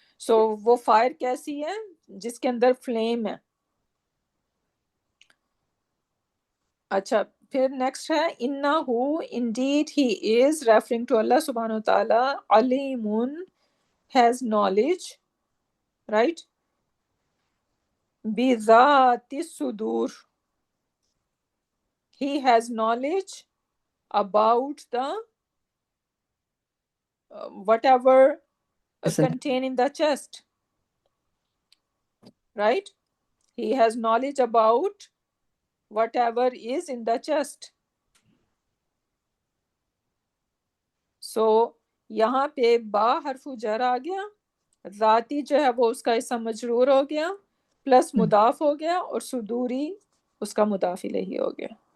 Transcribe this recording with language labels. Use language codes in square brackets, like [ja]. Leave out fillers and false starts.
[ur] سو وہ فائر کیسی ہے؟ جس کے اندر فلیم ہے. اچھا پھر [en] Next ہے انہو indeed ہی از ریفرنگ ٹو اللہ سبحانہ و تعالی علیم has knowledge, right? [ar] بذات الصدور, [en] he has knowledge about the whatever contained in the chest, right? He has knowledge about whatever is in the chest. [ur] So یہاں پہ با حرف جر آ گیا, ذاتی جو ہے وہ اس کا اسم مجرور ہو گیا, پلس مضاف ہو گیا, اور صدوری اس کا مضاف الیہ ہو گیا.